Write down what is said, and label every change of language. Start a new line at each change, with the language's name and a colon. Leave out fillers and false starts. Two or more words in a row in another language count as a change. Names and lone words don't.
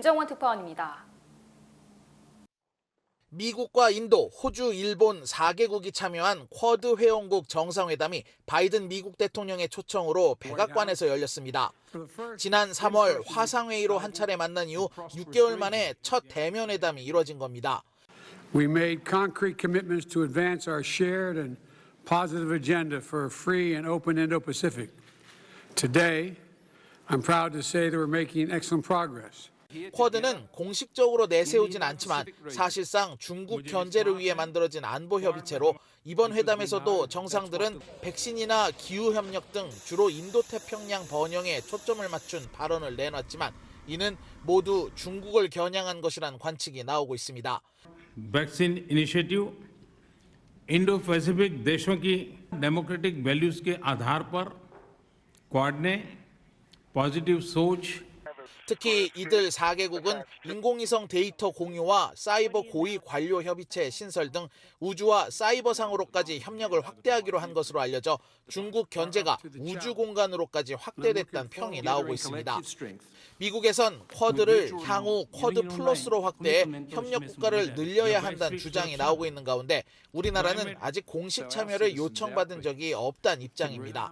Korean: SBS 김정원 특파원입니다. 미국과 인도, 호주, 일본 4개국이 참여한 쿼드 회원국 정상회담이 바이든 미국 대통령의 초청으로 백악관에서 열렸습니다. 지난 3월 화상회의로 한 차례 만난 이후 6개월 만에 첫 대면 회담이 이뤄진 겁니다.
English: We made concrete commitments to advance our shared and positive agenda for a free and open Indo-Pacific. Today, I'm proud to say that we're making excellent progress.
Korean: 쿼드는 공식적으로 내세우진 않지만 사실상 중국 견제를 위해 만들어진 안보협의체로 이번 회담에서도 정상들은 백신이나 기후협력 등 주로 인도태평양 번영에 초점을 맞춘 발언을 내놨지만 이는 모두 중국을 겨냥한 것이란 관측이 나오고 있습니다.
English: vaccine initiative
Hindi: इंडो पैसिफिक देशों की
English: democratic values
Hindi: के आधार पर क्वाड ने पॉजिटिव सोच
Korean: 특히 이들 4개국은 인공위성 데이터 공유와 사이버 고위 관료 협의체 신설 등 우주와 사이버상으로까지 협력을 확대하기로 한 것으로 알려져 중국 견제가 우주 공간으로까지 확대됐다는 평이 나오고 있습니다. 미국에선 쿼드를 향후 쿼드 플러스로 확대해 협력 국가를 늘려야 한다는 주장이 나오고 있는 가운데 우리나라는 아직 공식 참여를 요청받은 적이 없다는 입장입니다.